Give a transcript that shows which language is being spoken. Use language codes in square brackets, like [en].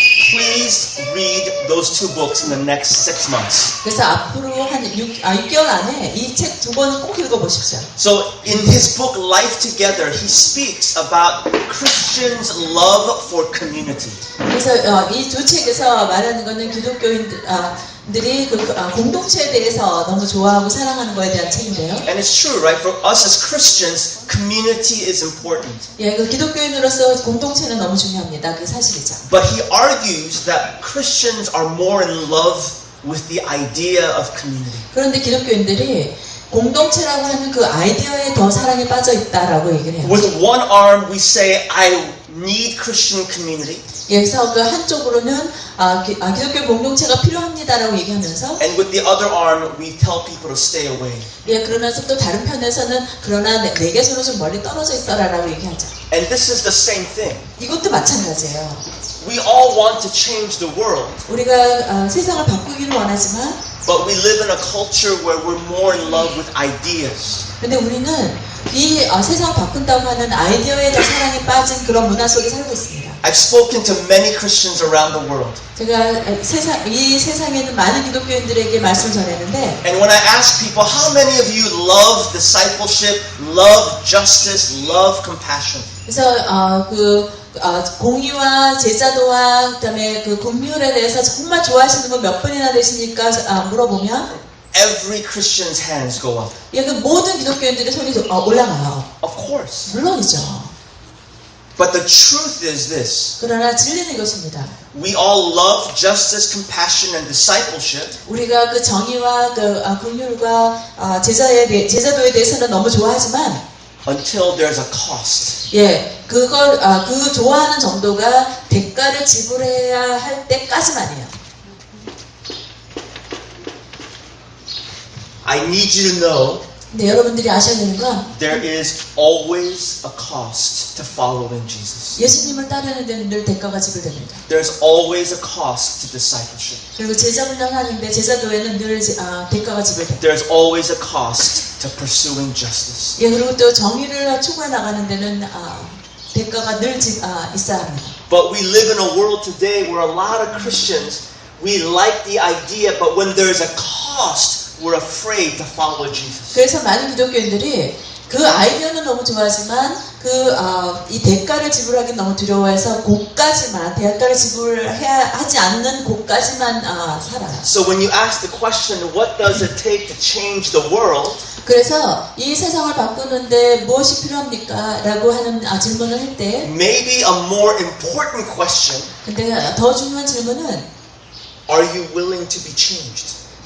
[en] Please read those 2 books in the next 6 months. [ko] 그래서 앞으로 한 6개월 안에 이 책 2권은 꼭 읽어보십시오. [en] So in his book Life Together, he speaks about Christians' love for community. [ko] 그래서 이 두 책에서 말하는 거는 기독교인들이 공동체에 대해서 너무 좋아하고 사랑하는 거에 대한 책인데요. [en] And it's true, right? For us as Christians, community is important. [ko] 예, 그 기독교인으로서 공동체는 너무 중요합니다. 그게 사실이죠. [en] But he argues that Christians are more in love with the idea of community. [ko] 그런데 기독교인들이 공동체라고 하는 그 아이디어에 더 사랑에 빠져 있다라고 얘기를 해요. [en] With one arm, we say, I need Christian community. [ko] 그래서 그 한쪽으로는 기독교 공동체가 필요합니다라고 얘기하면서 [en] And with the other arm, we tell people to stay away. [ko] 그러면서 또 다른 편에서는 그러나 내게서는 좀 멀리 떨어져 있어라라고 얘기하죠. [en] And this is the same thing. [ko] 이것도 마찬가지예요. [en] We all want to change the world, [ko] 우리가 세상을 바꾸기를 원하지만 [en] but we live in a culture where we're more in love with ideas. [ko] 근데 우리는 이 세상을 바꾼다고 하는 아이디어에 더 사랑이 빠진 그런 문화 속에 살고 있습니다. [en] I've spoken to many Christians around the world. [ko] 제가 이 세상에 있는 많은 기독교인들에게 말씀을 전했는데 [en] And when I ask people, how many of you love discipleship, love justice, love compassion? [ko] 그래서 공의와 제자도와 그다음에 그 긍휼에 대해서 정말 좋아하시는 분 몇 분이나 되십니까? 물어보면 [en] Every Christian's hands go up. [ko] 그 모든 기독교인들의 손이 올라가요. [en] Of course. [ko] 물론이죠. [en] But the truth is this. [ko] 그러나 진리는 이것입니다. [en] We all love justice, compassion, and discipleship. [ko] 우리가 그 정의와 그 긍휼과 제자도에 대해서는 너무 좋아하지만 [en] Until there's a cost. [ko] 그 좋아하는 정도가 대가를 지불해야 할 때까지만이에요. [en] I need you to know [ko] 근데 여러분들이 아셔야 되는 건 [en] there is always a cost to following Jesus. [ko] 예수님을 따르는 데는 늘 대가가 지불됩니다. [en] There's always a cost to discipleship. [ko] 그리고 제자 훈련하는데 제자도에는 늘 대가가 지불됩니다. [en] There's always a cost to pursuing justice. [ko] 그리고 또 정의를 추구해 나가는 데는 대가가 늘 있어야 합니다. [en] But we live in a world today where a lot of Christians, we like the idea, but when there's a cost, we're afraid to follow Jesus. [ko] 그래서 많은 기독교인들이 그 아이디어는 너무 좋아하지만 이 대가를 지불하기 너무 두려워해서 대가를 지불해야 하지 않는 곳까지만 살아요. [en] So when you ask the question, what does it take to change the world? [ko] 그래서 이 세상을 바꾸는데 무엇이 필요합니까? 라고 하는 질문을 할 때 [en] Maybe a more important question, [ko] 근데 더 중요한 질문은 [en] are you willing to be changed?